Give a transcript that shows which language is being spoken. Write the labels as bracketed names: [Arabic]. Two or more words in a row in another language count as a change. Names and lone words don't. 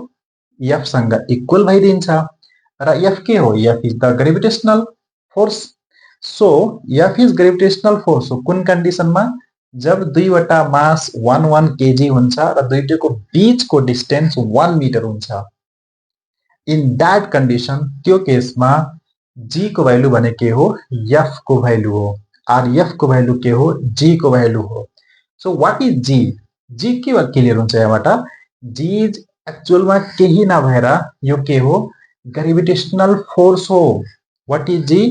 [Nepali] F सँग इक्वल भइदिन्छ। र F के हो? [English] F is the gravitational force. So F is gravitational force [Nepali] हो कुन कन्डिसनमा? जब दुईवटा मास 1 kg हुन्छ र दुईटैको बीचको डिस्टेन्स 1 मिटर हुन्छ। [English] In that condition, [Nepali] त्यो केसमा g को भ्यालु भने के हो? F को भ्यालु हो। और F को भ्यालु के हो? g को भ्यालु हो। [English] So what is g? [Nepali] g के क्लियर हुन्छ यहाँबाट? g इज एक्चुअलमा केही नभएर यो के हो? ग्रेभिटेशनल फोर्स हो। [English] What is g?